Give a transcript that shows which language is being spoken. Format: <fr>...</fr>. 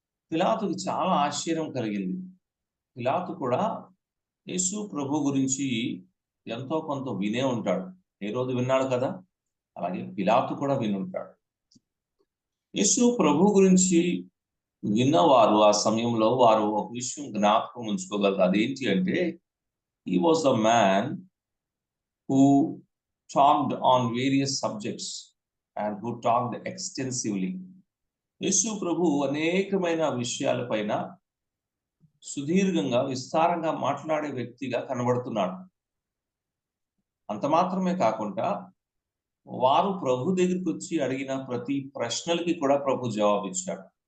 <te>పిలాతుకి చాలా ఆశ్చర్యం కలిగింది. పిలాతు కూడా యేసు ప్రభు గురించి ఎంతో కొంత వినే ఉంటాడు. ఏ రోజు విన్నాడు కదా, అలాగే పిలాతు కూడా వినుంటాడు. యేసు ప్రభు గురించి విన్నవారు ఆ సమయంలో వారు ఒక విషయం జ్ఞాపకం ఉంచుకోగలరు. అదేంటి అంటే,</te> <en>he was a man who talked on various subjects and who talked extensively.</en> <te>యేసు ప్రభు అనేకమైన విషయాలపైన సుదీర్ఘంగా విస్తారంగా మాట్లాడే వ్యక్తిగా కనబడుతున్నాడు. అంత మాత్రమే కాకుండా వారు ప్రభు దగ్గరికి వచ్చి అడిగిన ప్రతి ప్రశ్నలకి కూడా ప్రభు జవాబిచ్చాడు.</te>